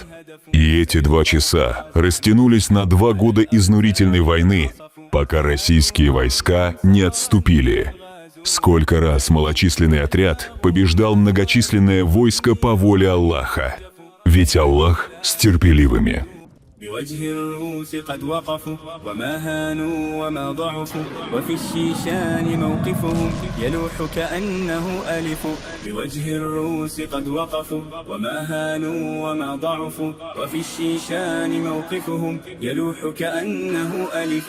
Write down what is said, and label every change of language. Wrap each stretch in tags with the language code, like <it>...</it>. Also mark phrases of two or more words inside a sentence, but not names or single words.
<ru>И эти 2 часа растянулись на 2 года изнурительной войны, пока российские войска не отступили. Сколько раз малочисленный отряд побеждал многочисленное войско по воле Аллаха. Ведь Аллах с терпеливыми.</ru> <ar>بوجه الروس قد وقفوا وما هانوا وما ضعفوا وفي الشيشان موقفهم يلوح كأنه ألف. بوجه الروس قد وقفوا وما هانوا وما ضعفوا وفي الشيشان موقفهم يلوح كأنه ألف.</ar>